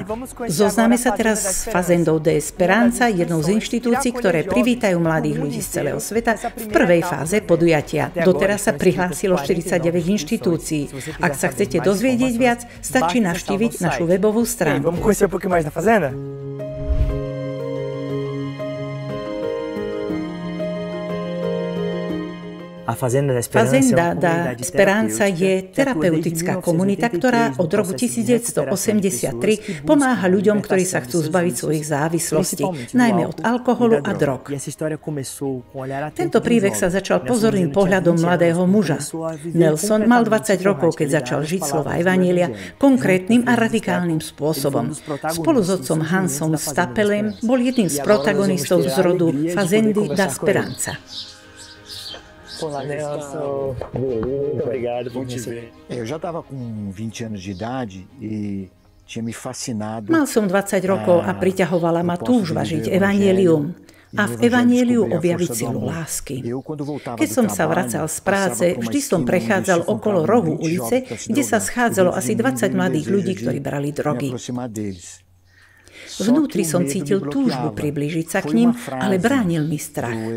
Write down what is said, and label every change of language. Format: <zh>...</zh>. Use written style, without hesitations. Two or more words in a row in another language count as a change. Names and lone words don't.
<sk>Zoznáme sa teraz s Fazendou de Esperanza, jednou z inštitúcií, ktoré privítajú mladých ľudí z celého sveta v prvej fáze podujatia. Doteraz sa prihlásilo 49 inštitúcií. Ak sa chcete dozvedieť viac, stačí navštíviť našu webovú stránku. Fazenda da Esperanza je terapeutická komunita, ktorá od roku 1983 pomáha ľuďom, ktorí sa chcú zbaviť svojich závislostí, najmä od alkoholu a drog. Tento príbeh sa začal pozorným pohľadom mladého muža. Nelson mal 20 rokov, keď začal žiť slova evanjelia konkrétnym a radikálnym spôsobom. Spolu s otcom Hansom Stapelem bol jedným z protagonistov z rodu Fazendy da Esperanza.</sk> <pt>Olá, Nelson. Obrigado por me receber. Eu já estava com 20 anos de idade e tinha me fascinado.</pt> <sk>Mal som 20 rokov a priťahovala ma túžba žiť evanjelium a v evanjeliu objaviť silu lásky. Keď som sa vracal z práce, vždy som prechádzal okolo rohu ulice, kde sa schádzalo asi 20 mladých ľudí, ktorí brali drogy. Vnútri som cítil túžbu priblížiť sa k ním, ale bránil mi strach.</sk>